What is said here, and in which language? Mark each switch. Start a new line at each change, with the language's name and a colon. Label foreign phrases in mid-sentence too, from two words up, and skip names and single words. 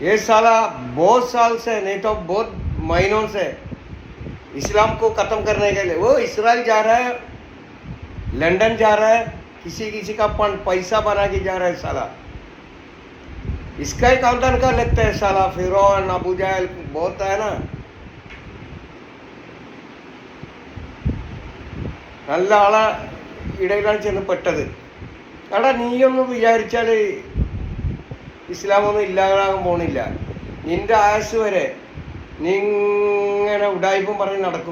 Hindi: ये साला बहुत साल से, नहीं तो बहुत महीनों से इस्लाम को ख़त्म करने के लिए वो इसराइल जा रहा है, लंदन जा रहा है, किसी का पैसा बना के जा रहा है साला। इसका ही खानदान का लगता है साला, फिरौन अबू जहल बहुत है ना।
Malayalam: നല്ല ആളെ ഇടയിലാണ് ചെന്ന് പെട്ടത്. എടാ നീയൊന്നും വിചാരിച്ചാൽ ഇസ്ലാമൊന്നും ഇല്ലാതാകാൻ പോണില്ല. നിന്റെ ആയുസ് വരെ നീ ഇങ്ങനെ ഉഡായിപ്പും പറഞ്ഞ് നടക്കും.